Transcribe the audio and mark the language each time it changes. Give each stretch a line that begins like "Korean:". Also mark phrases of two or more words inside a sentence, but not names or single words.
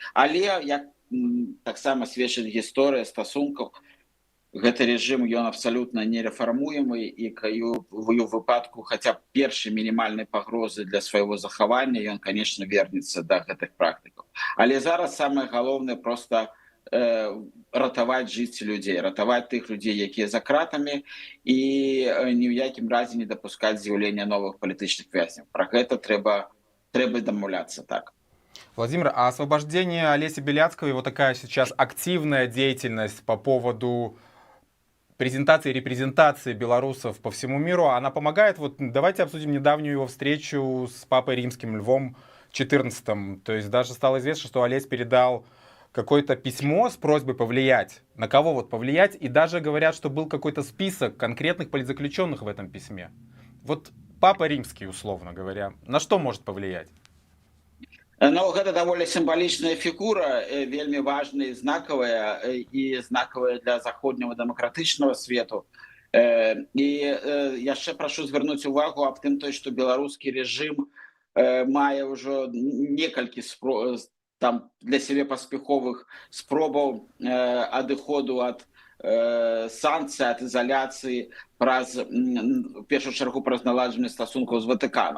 Belarusian: Але, як таксама сведчыць гісторыя стасункаў, гэты рэжым, ён абсалютна нерэфармуемы, і ў выпадку хаця б першай мінімальнай пагрозы для свайго захавання, ён, канечне, вернецца да гэтых практыкаў. Але зараз самае галоўнае проста ратаваць жыцці людзей, ратаваць тых людзей, якія за кратамі, і ні ў якім разе не дапускаць з'яўлення новых палітычных вязняў. Пра гэта трэба дамаўляцца, так.
Russian: Владимир, а освобождение Олеся Беляцкого, его такая сейчас активная деятельность по поводу презентации и репрезентации белорусов по всему миру, она помогает? Вот давайте обсудим недавнюю его встречу с Папой Римским Львом XIV. То есть даже стало известно, что Олесь передал какое-то письмо с просьбой повлиять. На кого вот повлиять? И даже говорят, что был какой-то список конкретных политзаключенных в этом письме. Вот Папа Римский, условно говоря, на что может повлиять?
Belarusian: Ну, гэта даволі сімвалічная фігура, вельмі важная і знакавая для заходняго дэмакратычнага свету. І яшчэ прашу звярнуць увагу аб тым, што беларускі рэжым мае ўжо некалькі для сябе паспяховых спробаў адыходу ад санкцый, ад ізаляцыі, у першую чаргу праз наладжанне стасункаў з Ватыканам.